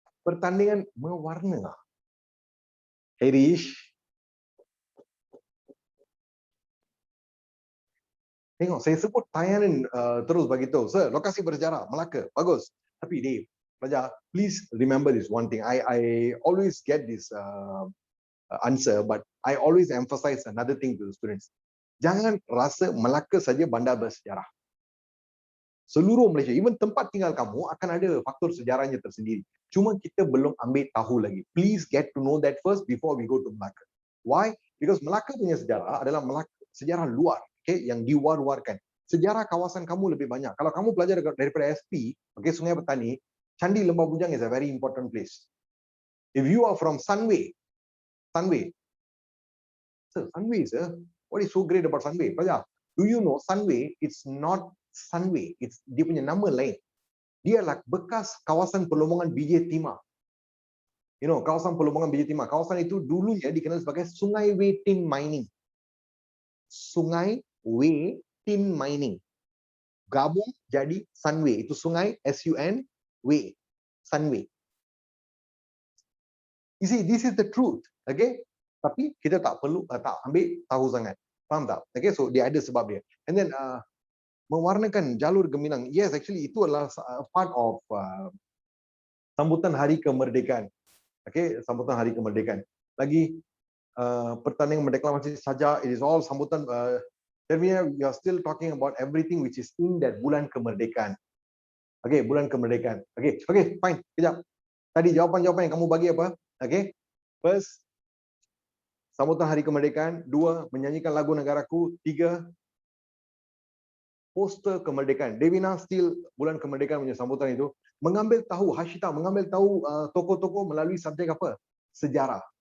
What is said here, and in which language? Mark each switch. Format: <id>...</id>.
<ms>pertandingan mewarna. Herish, tengok saya sebut tayangan terus bagi tahu. Sir, lokasi bersejarah Melaka, bagus.</ms> <en>Tapi Dave, pelajar, please remember this one thing. I always get this answer, but I always emphasize another thing to the students.</en> <ms>Jangan rasa Melaka saja bandar bersejarah. Seluruh Malaysia, even tempat tinggal kamu akan ada faktor sejarahnya tersendiri. Cuma kita belum ambil tahu lagi.</ms> <en>Please get to know that first before we go to Melaka. Why? Because</en> <ms>Melaka punya sejarah adalah sejarah luar, okay, yang diwar-warkan. Sejarah kawasan kamu lebih banyak. Kalau kamu belajar daripada SP, okay, Sungai Petani, Candi Lembah Bujang</ms> <en>is a very important place. If you are from Sunway, sir, sir, what is so great about Sunway? Pelajar, do you know Sunway? It's not Sunway. It's</en> <ms>dia punya nama lain. Dia lah bekas kawasan perlombongan BJ Timah.</ms> <en>You know,</en> <ms>kawasan perlombongan BJ Timah. Kawasan itu dulunya dikenal sebagai Sungai Way Tin Mining. Sungai Way Tin Mining. Gabung jadi Sunway. Itu sungai SUN Way. Sunway.</ms> <en>You see, this is the truth.</en> <ms>Okay? Tapi kita tak perlu tak ambil tahu sangat. Faham tak? Okay, so dia ada sebab dia.</ms> <en>And then</en> <ms>mewarnakan jalur gemilang.</ms> <en>Yes, actually</en> <ms>itu adalah</ms> <en>part of</en> <ms>sambutan Hari Kemerdekaan. Okay, sambutan Hari Kemerdekaan. Lagi pertandingan deklarasi saja,</ms> <en>it is all</en> <ms>sambutan.</ms> <en>Ternyata we are still talking about everything which is in that bulan kemerdekaan.</en> <ms>Okay, bulan kemerdekaan. Okay, fine. Kejap. Tadi jawapan-jawapan yang kamu bagi apa? Okay, first, sambutan Hari Kemerdekaan. 2, menyanyikan lagu negaraku. 3, poster kemerdekaan. Devina still bulan kemerdekaan punya sambutan itu. Mengambil tahu, Hashita, mengambil tahu tokoh-tokoh melalui subjek apa? Sejarah.</ms>